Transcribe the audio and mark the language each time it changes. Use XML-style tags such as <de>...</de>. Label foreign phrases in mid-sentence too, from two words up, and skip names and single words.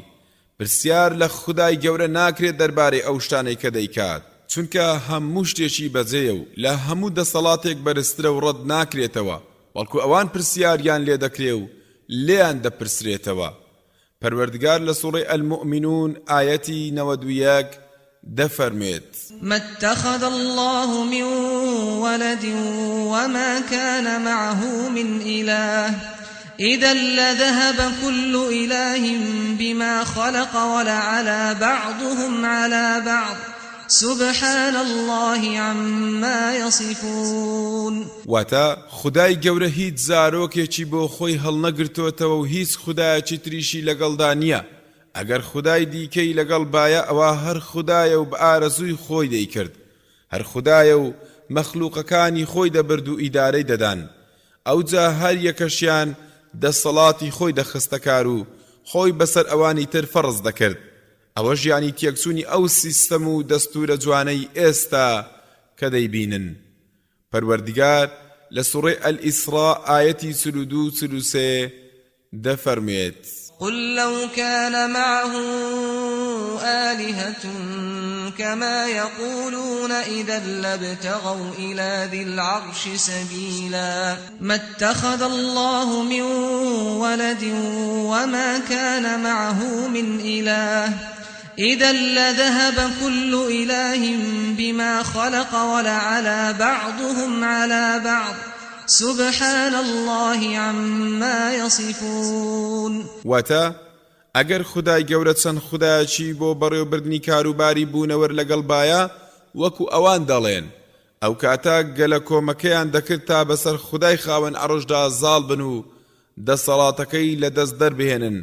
<ckb>پرسیار لە خودای گەورە ناکرێت دەربارەی ئەو شتانەی کە دەیکات چونکە هەموو شتێکی بەجێیە و لە هەموو دەسەڵاتێک بەرزترە و ڕەت ناکرێتەوە بەڵکو ئەوان پرسیاریان لێ دەکرێ و لێیان دەپرسرێتەوە. پەروەردگار لە سوڕەی ئەلمؤمنون ئایەتی 91 دەفەرمێت</ckb> <ar>ما اتخذ الله من ولد وما كان معه من إله إذا لذهب كل إله بما خلق ولعلى بعضهم على بعض سبحان الله عما يصفون.</ar> <ckb>واتا خدای گەورە هیچ زارۆکێکی بۆ خۆی هەڵنەگرتوتەوە و هیچ خودایەکی تریشی لەگەڵدا نییە. ئەگەر خودای دیکەی لەگەڵ بایە ئەوە هەر خودایە و بە ئارەزووی خۆی دەیکرد. هەر خودایە و مەخلووقەکانی خۆی دەبرد و ئیدارەی دەدان. ئەوجا هەر یەکەشیان دەسەڵاتی خۆی دەخستە کار و خۆی بەسەر ئەوانی تر فەرز دەکرد. ئەوە ژیانی تێکچوونی ئەو سیستەم و دەستورە جوانەی ئێستا کە دەیبینن. پەروەردگار لە سوڕەی ئەلئیسڕا ئایەتی 32-33 دەفەرمێت</ckb> <ar>قل لو كان معه آلهة كما يقولون إذا لابتغوا إلى ذي العرش سبيلا ما اتخذ الله من ولد وما كان معه من إله إذا لذهب كل إله بما خلق ولعلى بعضهم على بعض سبحان الله عما يصفون.</ar> <ckb>واتا ئەگەر خودای گەورە چەند خودایەکی بۆ بەڕێوەبردنی کاروباری بوونەوەر لەگەڵ بایە وەکو ئەوان دەڵێن ئەو کاتە گەلە کۆمەکەیان دەکرد تا بەسەر خودای خاوەن عەرشدا زاڵ بن و دەسەڵاتەکەی لەدەست دەربهێنن.</ckb>